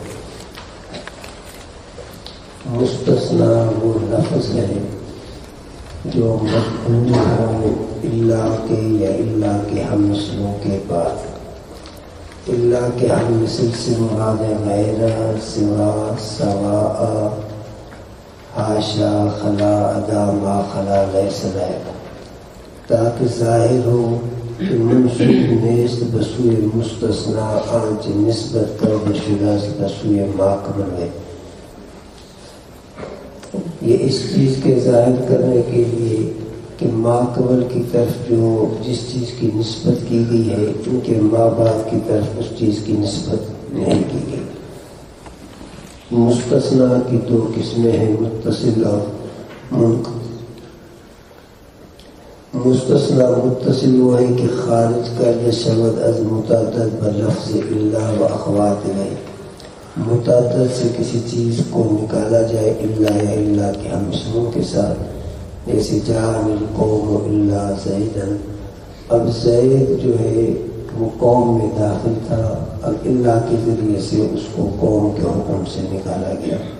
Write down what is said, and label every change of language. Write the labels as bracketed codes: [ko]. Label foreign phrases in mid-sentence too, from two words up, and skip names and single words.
[ur] مستثنا وہ لفظ ہے جو مذکور ہو الا کے یا الا کے ہم مثلوں کے بعد. الا کے ہم مثل سے مراد غیر سوا سواء حاشا خلا ادا ما خلا لیس لا یکون، تاکہ ظاہر ہو کہ [fa] منصوب نیست بسوئے مستثنا آنچ نسبت کر بشدہ بسوئے ما قبل [ur] ہے. یہ اس چیز کے ظاہر کرنے کے لیے کہ ما قبل کی طرف جو جس چیز کی نسبت کی گئی ہے ان کے ما بعد کی طرف اس چیز کی نسبت نہیں کی گئی. مستثنا کی دو قسمیں ہیں، متصل اور منقطع. مستثنا متصل وہ ہے کہ [fa] خارج کر شود از متعدد بلفظ الا و اخوات [ur] ہے، متعدد سے کسی چیز کو نکالا جائے الا یا الا کے ہم اسموں کے ساتھ، جیسے [ar] جان القوم الا زیدن. [ur] اب زید جو ہے وہ قوم میں داخل تھا، اب الا کے ذریعے سے اس کو قوم کے حکم سے نکالا گیا.